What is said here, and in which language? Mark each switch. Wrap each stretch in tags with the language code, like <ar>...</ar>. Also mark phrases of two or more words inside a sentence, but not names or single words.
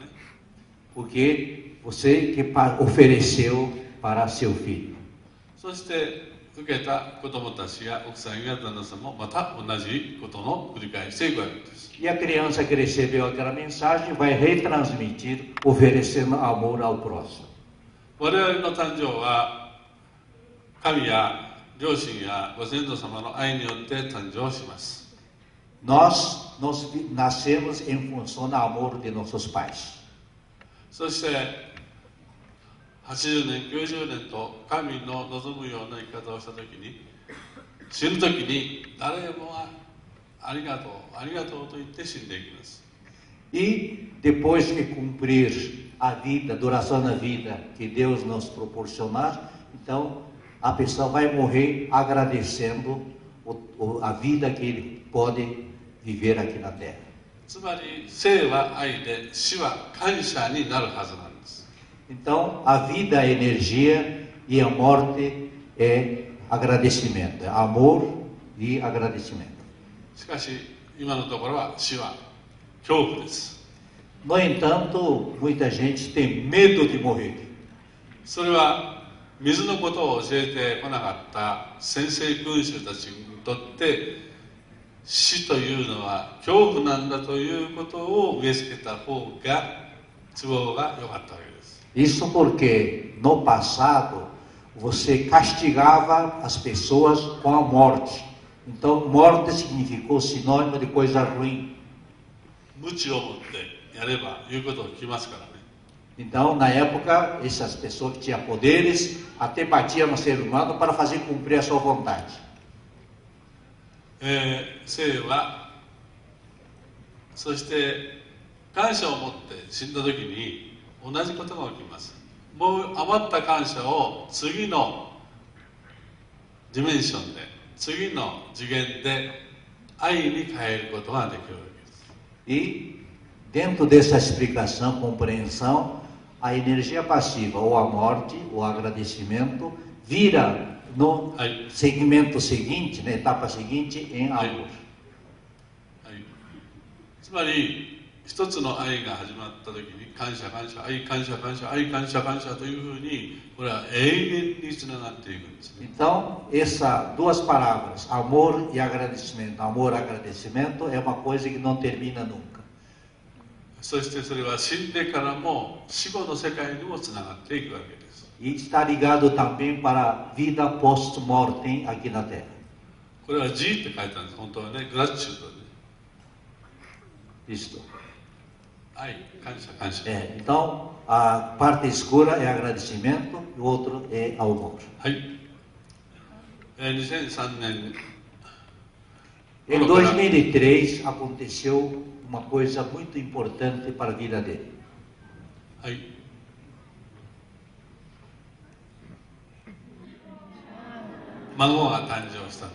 <pt>Porque você que ofereceu para seu filho.</pt> <ja>そして受けた子供たちや奥さんや旦那さんもまた同じことの繰り返していくわけです。</ja> <pt>E a criança que recebeu aquela mensagem vai retransmitir, oferecendo amor ao próximo.</pt> <ja>我々の誕生は神や両親やご先祖様の愛によって誕生します。</ja> <pt>Nós nascemos em função do amor de nossos pais.</pt> <ja>そして80年、90年と神の望むような生き方をしたときに、死ぬときに誰もがありがとう、ありがとうと言って死んでいきます。</ja> <pt>E depois que cumprir a vida, a duração da vida que Deus nos proporcionar, então a pessoa vai morrer agradecendo a vida que ele pode viver aqui na terra.</pt> <ja>つまり生は愛で死は感謝になるはずなんです。</ja> <pt>Então a vida é energia e a morte é agradecimento, é amor e agradecimento.</pt> <ja>しかし今のところは死は恐怖です。</ja> <pt>No entanto, muita gente tem medo de morrer.</pt> <ja>それは水のことを教えてこなかった先生君主たちにとって死というのは恐怖なんだということを植え付けた方が都合が良かったわけです。</ja> <pt>Isso porque no passado você castigava as pessoas com a morte. Então morte significou sinônimo de coisa ruim.</pt> <ja>無知を持ってやれば言うことを聞きますからね。</ja> <pt>Então na época essas pessoas que tinham poderes até batiam no ser humano para fazer cumprir a sua vontade.</pt> <ja>生はそして感謝を持って死んだ時に同じことが起きます。もう余った感謝を次のディメンションで次の次元で愛に変えることができるわけです。</ja> <pt>E dentro dessa explicação, compreensão, a energia passiva ou a morte, o agradecimento, vira no segmento seguinte, na etapa seguinte, em amor.</pt> <ja>はい、つまり一つの愛が始まった時に感謝感謝愛感謝感謝愛感謝感謝というふうにこれは永遠につながっていくんですね。</ja> <pt>Então, essas duas palavras, amor e agradecimento, amor e agradecimento, é uma coisa que não termina nunca.</pt> <ja>そしてそれは死んでからも死後の世界にもつながっていくわけです。</ja> <pt>E está ligado também para a vida post-mortem aqui na Terra.</pt> <ja>これは G って書いてあるんです。本当はね、グラチュードで。</ja> <pt>Isto.</pt> <ja>愛、感謝、感謝。</ja> <pt>Então, a parte escura é agradecimento e o outro é amor.</pt> <ja>はい。 2003年</ja> <pt>Em 2003 aconteceu uma coisa muito importante para a vida dele.</pt> <ja>はい、孫が誕生した。</ja>